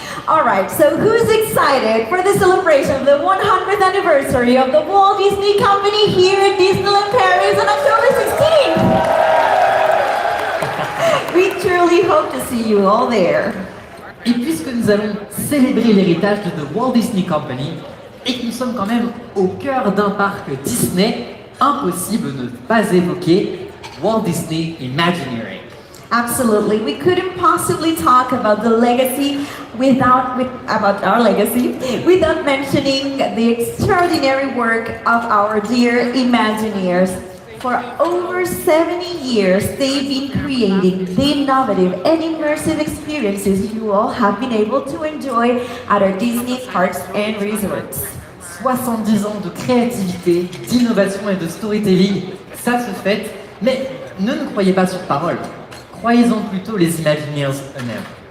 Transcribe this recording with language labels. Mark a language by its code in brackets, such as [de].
[en] All right, so who's excited for the celebration of the 100th anniversary of the Walt Disney Company here at Disneyland Paris on October 16th? We truly hope to see you all there. [fr] Et puisque nous allons célébrer l'héritage de Walt Disney Company et que nous sommes quand même au cœur d'un parc Disney, impossible de ne pas évoquer Walt Disney Imagineering. [en] Absolutely. We couldn't possibly talk about the legacy about our legacy without mentioning the extraordinary work of our dear Imagineers. For over 70 years, they've been creating the innovative and immersive experiences you all have been able to enjoy at our Disney parks and resorts. [fr] 70 ans de créativité, d'innovation et de storytelling, ça se fête, mais ne nous croyez pas sur parole. Croyez-en plutôt les Imagineers eux-mêmes.